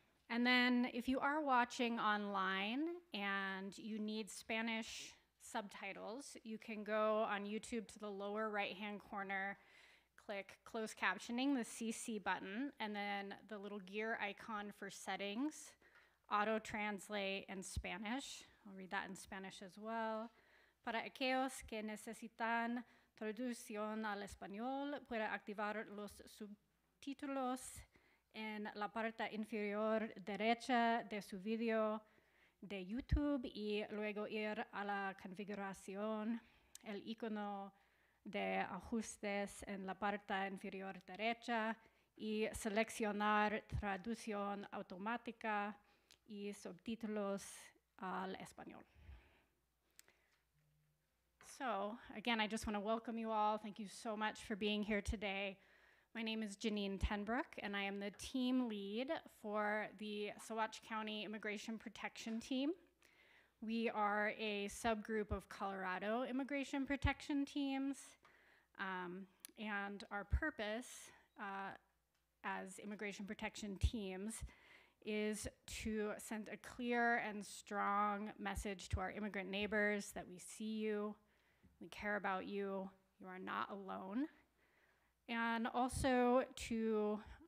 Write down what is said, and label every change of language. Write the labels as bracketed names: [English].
[English] And then if you are watching online and you need Spanish subtitles, you can go on YouTube to the lower right-hand corner, click closed captioning, the CC button, and then the little gear icon for settings. Auto-translate in Spanish. I'll read that in Spanish as well. [Spanish] Para aquellos que necesitan traducción al español, puede activar los subtítulos en la parte inferior derecha de su video de YouTube y luego ir a la configuración, el icono de ajustes en la parte inferior derecha y seleccionar traducción automática y subtítulos al español. [English] So, again, I just want to welcome you all. Thank you so much for being here today. My name is Janine Tenbrook, and I am the team lead for the Saguache County Immigration Protection Team. We are a subgroup of Colorado immigration protection teams, and our purpose as immigration protection teams is to send a clear and strong message to our immigrant neighbors that we see you, we care about you, you are not alone, and also to